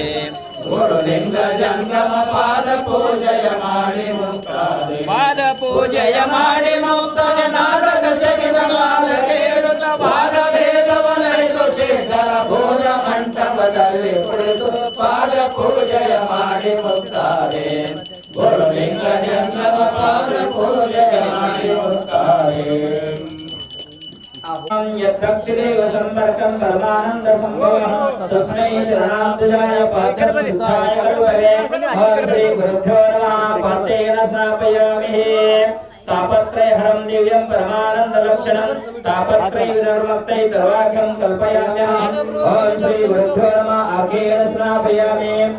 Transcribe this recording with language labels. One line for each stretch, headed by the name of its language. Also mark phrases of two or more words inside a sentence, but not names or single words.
Kannada: ಗುರುಲಿಂಗ ಜಂಗಮ ಪಾದ ಪೂಜೆಯ ಮಾಡಿ ಮುಕ್ತಾದೆ ಪಾದ ಪೂಜೆಯ ಮಾಡಿ ಮುಕ್ತಾದೆ ನಾದ ದಶವಿಧ ಮಾತ ಕೇಳುತ್ತ ಪಾದ ಭೇದವ ನಡೆದು ಸಿದ್ಧರ ಬೋಧ ಮಂಟಪದಲ್ಲಿ ಕುಳಿತು ಪಾದ ಪೂಜೆಯ ಮಾಡಿ ಮುಕ್ತಾದೆ ಗುರುಲಿಂಗ ಜಂಗಮ ಪಾದ ಪೂಜೆಯ ಮಾಡಿ ಮುಕ್ತಾದೆ
Sanskrit: यद्भक्तिदेव सम्पर्कं परमानंद संभवः तस्मै चरणाम्बुजाय पाद्यं सिद्धाय करुवरे श्री गुरुभ्यो नमः पातेन स्नापयामि तापत्रयहरं दिव्यं परमानंद लक्षणं तापत्रय विनिर्मुक्तै सर्वाख्यं कल्पयाम्यः ओम श्री गुरुभ्यो नमः आर्घ्येन स्नापयामि